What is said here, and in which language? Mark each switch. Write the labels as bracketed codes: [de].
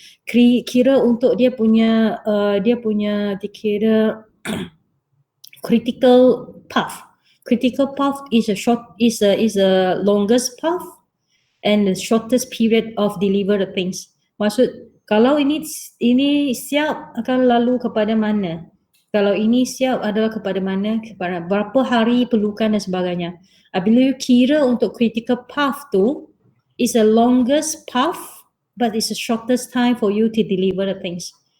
[ms] Kira untuk dia punya dikira critical path. [en] Critical path is a longest path and the shortest period of deliver the things. [ms] Maksud Kalau ini siap akan lalu kepada mana? Kalau ini siap adalah kepada mana? Kepada berapa hari perlukan dan sebagainya. Bila you kira untuk [en] critical path [ms] tu, [en] is the longest path but it's the shortest time for you to deliver the things.